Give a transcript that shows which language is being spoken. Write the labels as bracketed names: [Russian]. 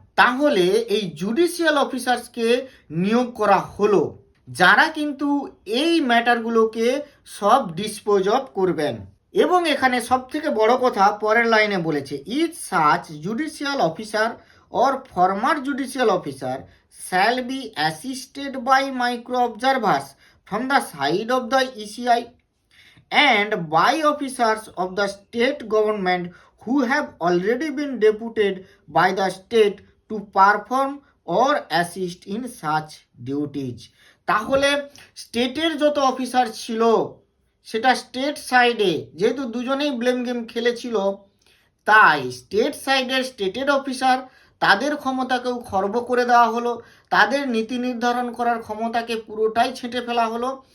[Bangla] তাহলে এই জুডিশিয়াল অফিসার্সকে নিয়োগ করা হলো, যারা কিন্তু এই ম্যাটারগুলোকে সব ডিসপোজ অফ করবেন। এবং এখানে সব থেকে বড় কথা পরের লাইনে বলেছে, [English] Each such judicial officer or former judicial officer shall be assisted by micro observers from the side of the ECI and by officers of the state government who have already been deputed by the state to perform or assist in such duties. [Bangla] তাহলে স্টেটের যত officer ছিল সেটা state সাইডে, যেহেতু দুজনেই blame game খেলেছিল, তাই স্টেট সাইডের স্টেটের অফিসার তাদের ক্ষমতাকেও খর্ব করে দেওয়া হলো, তাদের নীতি নির্ধারণ করার ক্ষমতাকে পুরোটাই ছেঁটে ফেলা হলো।